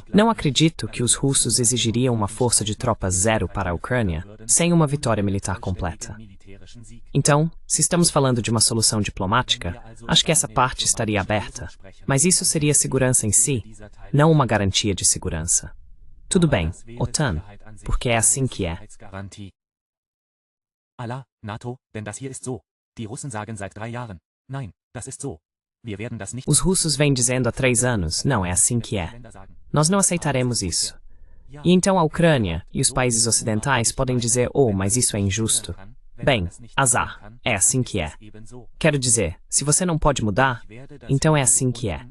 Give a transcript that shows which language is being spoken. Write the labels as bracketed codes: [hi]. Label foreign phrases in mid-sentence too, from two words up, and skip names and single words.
[pt] Não acredito que os russos exigiriam uma força de tropas zero para a Ucrânia, sem uma vitória militar completa. Então, se estamos falando de uma solução diplomática, acho que essa parte estaria aberta, mas isso seria segurança em si, não uma garantia de segurança. Tudo bem, OTAN, porque é assim que é. [de] Allah, NATO, denn das hier ist so. Die Russen sagen seit 3 Jahren. Nein, das ist so. Wir werden das nicht... [pt] Os russos vêm dizendo há 3 anos, não, é assim que é. Nós não aceitaremos isso. E então a Ucrânia e os países ocidentais podem dizer: oh, mas isso é injusto. Bem, azar, é assim que é. Quero dizer, se você não pode mudar, então é assim que é.